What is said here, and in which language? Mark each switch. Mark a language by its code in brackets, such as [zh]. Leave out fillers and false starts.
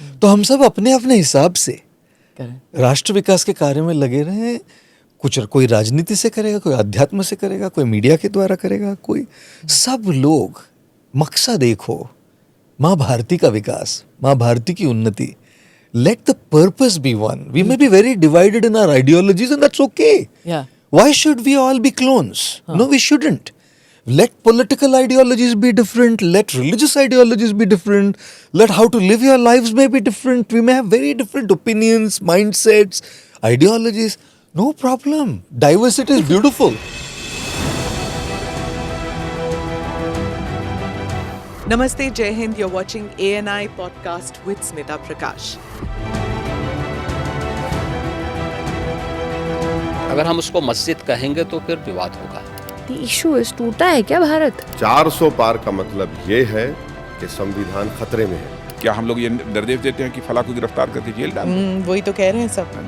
[hi] तो हम सब अपने अपने हिसाब से राष्ट्र विकास के कार्य में लगे रहें. कुछ कोई राजनीति से करेगा, कोई अध्यात्म से करेगा, कोई मीडिया के द्वारा करेगा, कोई, सब लोग मकसद एक हो, माँ भारती का विकास, माँ भारती की उन्नति. [en] Let the purpose be one. We may be very divided in our ideologies and that's okay. Yeah. Why should we all be clones? No, we shouldn't. Let political ideologies be different. Let religious ideologies be different. Let how to live your lives may be different. We may have very different opinions, mindsets, ideologies. No problem. Diversity is beautiful. [hi] Namaste, Jai Hind. [en] You're watching ANI podcast with Smita Prakash. [hi] अगर हम उसको मस्जिद कहेंगे तो फिर विवाद होगा. Issue इस टूटा है क्या भारत? 400 पार का मतलब ये है कि संविधान खतरे में है. क्या हम लोग ये निर्देश देते हैं कि फला को गिरफ्तार करके जेल डाल दो? वही तो कह रहे हैं सब.